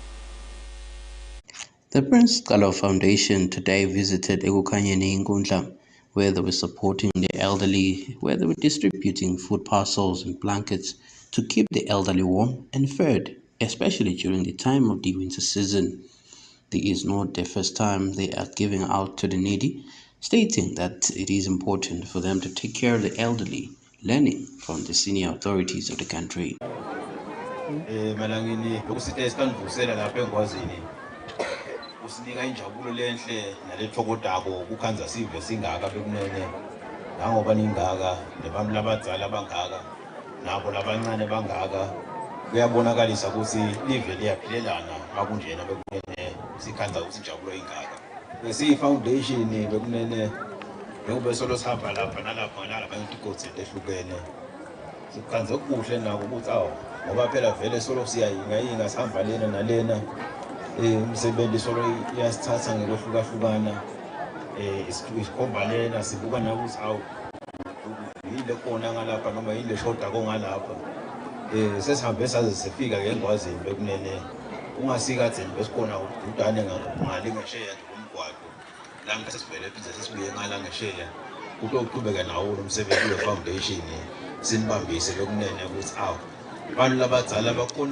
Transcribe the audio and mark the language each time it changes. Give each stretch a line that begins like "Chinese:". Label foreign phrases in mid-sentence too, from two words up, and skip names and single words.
English: The Prince Sigalo Foundation today visited Ekukanyeni in Nkundla, where they were supporting the elderly, where they were distributing food parcels and blankets to keep the elderly warm and fed, especially during the time of the winter season. This is not the first time they are giving out to the needy, stating that it is important for them to take care of the elderly, learning from the senior authorities of the country.
Swati: Usinika injabulo lenhle nalethokodako ukukhanza sive singaka bekunene nangoba ningaka nebami labadzala bangaka nabo labancane bangaka kuyabonakalisa ukuthi live liyaphilelana makunjena bekunene sikhanza ukuthi injabulo ingaka besiyi foundation bekunene ngoba solo sihamba lapha nalapha nalapha intikotsi ehlukene sikhanza okuhle nako ukuthi ngoba phela vele solo siyayinga sihamba lena nalena umsebenzi solo iyasithatha ngokuhlukahlukana isikhomba lena sibuka nakuthi yile khona ngalapha noma yile shoda kongalapha sesihambe saze sifika ngeNgwazini bekunene ungasikhatheni besikhona udane ngale ngesheya ngomgwaqo la ngase sivele phinze sesibuye ngala ngesheya utoqhubeka nawo lo msebenzi we-foundation sinibambise bekunene ukuthi abantu labadzala bakhona